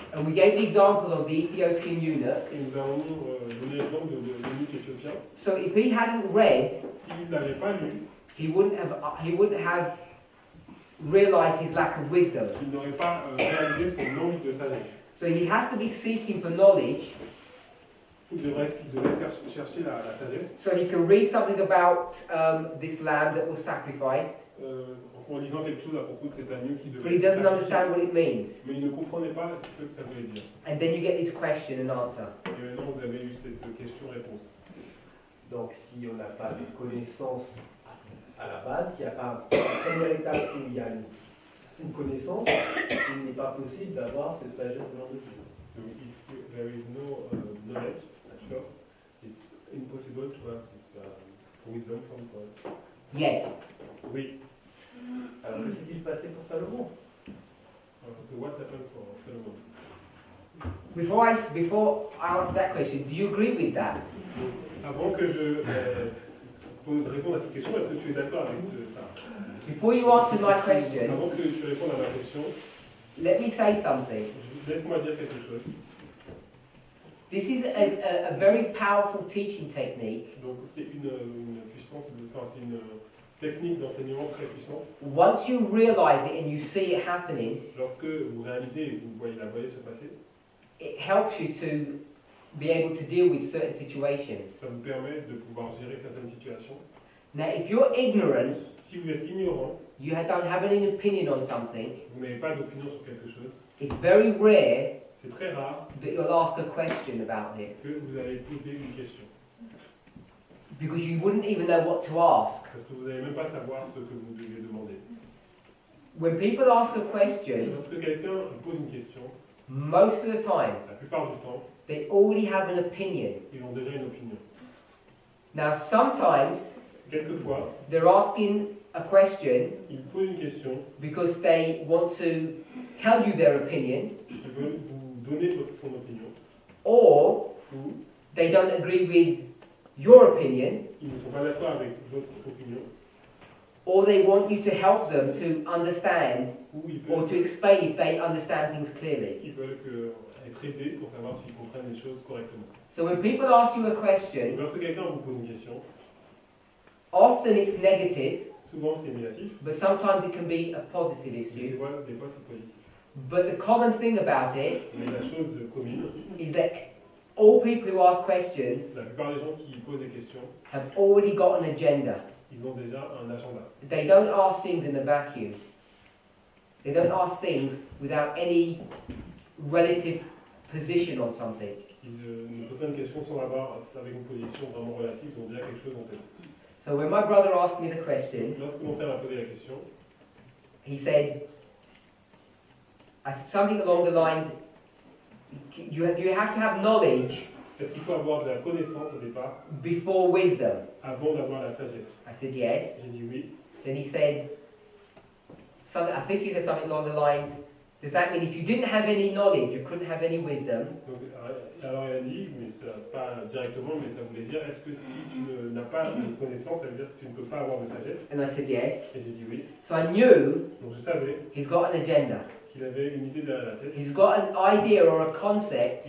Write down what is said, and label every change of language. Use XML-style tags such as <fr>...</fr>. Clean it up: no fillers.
<en>And we gave the example of the Ethiopian eunuch.</en> <fr>Et nous avons donné l'exemple de l'eunuque éthiopien.</fr> <en>So if he hadn't read,</en> <fr>S'il n'avait pas lu,</fr> <en>he wouldn't have realized his lack of wisdom.</en> <fr>il n'aurait pas réalisé son manque de sagesse.</fr> <en>So he has to be seeking for knowledge</en> <fr>Il devait chercher la sagesse</fr> <en>so he can read something about this lamb that was sacrificed,</en> <fr>en lisant quelque chose à propos de cet agneau qui</fr> <en>but</en> <fr>devait</fr> <en>he</en> <fr>être</fr> <en>doesn't</en> <fr>sacrifié.</fr> <en>understand what it means.</en> <fr>Mais il ne comprenait pas ce que ça voulait dire.</fr> <en>And then you get this question and answer.</en> <fr>Et maintenant réponse. Donc si on n'a pas de connaissance à la base, s'il n'y a pas une première étape où il y a une connaissance, il n'est pas possible d'avoir cette sagesse de Dieu.</fr> <en>So if there is no knowledge at first, it's impossible to have this wisdom from God. Yes.</en> <fr>Oui. Alors que s'est-il passé pour Salomon?</fr> <en>So what's happened for Solomon? Before I answer that question, do you agree with that?</en> <fr>Donc, avant que je réponde à cette question, est-ce que tu es d'accord avec ça?</fr> <en>Before you answer my question,</en> <fr>Avant que je réponde à ma question,</fr> <en>let me say something.</en> <fr>laisse-moi dire quelque chose.</fr> <en>This is a very powerful teaching technique.</en> <fr>Donc c'est une puissance, c'est une technique d'enseignement très puissante.</fr> <en>Once you realize it and you see it happening,</en> <fr>Lorsque vous réalisez et vous voyez se passer,</fr> <en>it helps you to be able to deal with certain situations.</en> <fr>ça vous permet de pouvoir gérer certaines situations.</fr> <en>Now, if you're ignorant,</en> <fr>Si vous êtes ignorant,</fr> <en>you don't have any opinion on something,</en> <fr>vous n'avez pas d'opinion sur quelque chose,</fr> <en>it's very rare</en> <fr>c'est très rare</fr> <en>that you'll ask a question about it</en> <fr>que vous allez poser une question.</fr> <en>because you wouldn't even know what to ask.</en> <fr>Parce que vous n'allez même pas savoir ce que vous devez demander.</fr> <en>When people ask a question,</en> <fr>Lorsque quelqu'un pose une question,</fr> <en>most of the time,</en> <fr>la plupart du temps,</fr> <en>they already have an opinion.</en> <fr>ils ont déjà une opinion.</fr> <en>Now, sometimes</en> <fr>Quelquefois,</fr> <en>they're asking a question</en> <fr>ils posent une question,</fr> <en>because they want to tell you their opinion,</en> <fr>ils veulent vous donner son opinion,</fr> <en>or</en> <fr>ou</fr> <en>they don't agree with your opinion,</en> <fr>ils ne sont pas d'accord avec votre opinion,</fr> <en>or they want you to help them to understand</en> <fr>ou</fr> <en>or to explain if they understand things clearly.</en> <fr>ils veulent être aidés pour savoir s'ils comprennent les choses correctement.</fr> <en>So when people ask you a</en> <fr>Et</fr> <en>question,</en> <fr>lorsque quelqu'un vous pose une question,</fr> <en>often it's negative,</en> <fr>souvent c'est négatif,</fr> <en>but sometimes it can be a positive</en> <fr>mais</fr> <en>issue.</en> <fr>des fois c'est positif.</fr> <en>But the common thing about it</en> <fr>Mais la chose commune,</fr> <en>is that all people who ask questions</en> <fr>la plupart des gens qui posent des questions,</fr> <en>have already got an agenda.</en> <fr>ils ont déjà un agenda.</fr> <en>They don't ask things in a vacuum. They don't ask things without any relative position on something.</en> <fr>Ils ne posent pas une question sans avoir avec une position vraiment relative, ils ont déjà quelque chose en tête.</fr> <en>So when my brother asked me the question,</en> <fr>Lorsque mon frère m'a posé la question,</fr> <en>he said something along the lines, you have to have knowledge</en> <fr>est-ce qu'il faut avoir de la connaissance au départ</fr> <en>before wisdom.</en> <fr>avant d'avoir la sagesse?</fr> <en>I said yes.</en> <fr>J'ai dit oui.</fr> <en>Then he said something, I think he said something along the lines, does that mean if you didn't have any knowledge, you couldn't have any wisdom?</en> <fr>Donc, alors il a dit, mais ça, pas directement, mais ça voulait dire, est-ce que si tu n'as pas de connaissance, ça veut dire que tu ne peux pas avoir de sagesse?</fr> <en>And I said yes.</en> <fr>Et j'ai dit oui.</fr> <en>So I knew</en> <fr>Donc je savais</fr> <en>he's got an agenda.</en> <fr>qu'il avait une idée derrière la tête.</fr> <en>He's got an idea or a concept</en>